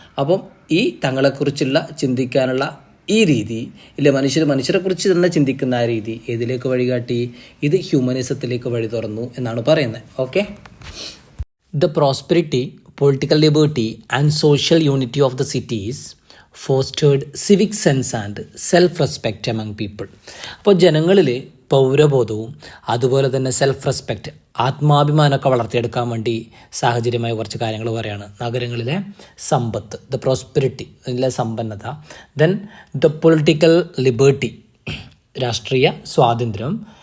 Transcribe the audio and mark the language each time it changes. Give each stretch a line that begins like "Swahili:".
Malayalam: അപ്പം ഈ തങ്ങളെക്കുറിച്ചുള്ള ചിന്തിക്കാനുള്ള ഈ രീതി ഇല്ലേ, മനുഷ്യരെക്കുറിച്ച് തന്നെ ചിന്തിക്കുന്ന ആ രീതി ഏതിലേക്ക് വഴികാട്ടി, ഇത് ഹ്യൂമനിസത്തിലേക്ക് വഴി തുറന്നു എന്നാണ് പറയുന്നത്. Okay,
English: The prosperity, political liberty, and social unity of the cities fostered civic sense and self-respect among people.
Malayalam: അപ്പോൾ ജനങ്ങളിൽ പൗരബോധവും അതുപോലെ തന്നെ സെൽഫ് റെസ്പെക്റ്റ്, ആത്മാഭിമാനമൊക്കെ വളർത്തിയെടുക്കാൻ വേണ്ടി സാഹചര്യമായ കുറച്ച് കാര്യങ്ങൾ പറയുകയാണ്. നഗരങ്ങളിലെ സമ്പത്ത്, ദ പ്രോസ്പെരിറ്റി, അതിലെ സമ്പന്നത.
English: then the political liberty,
Malayalam: രാഷ്ട്രീയ സ്വാതന്ത്ര്യം.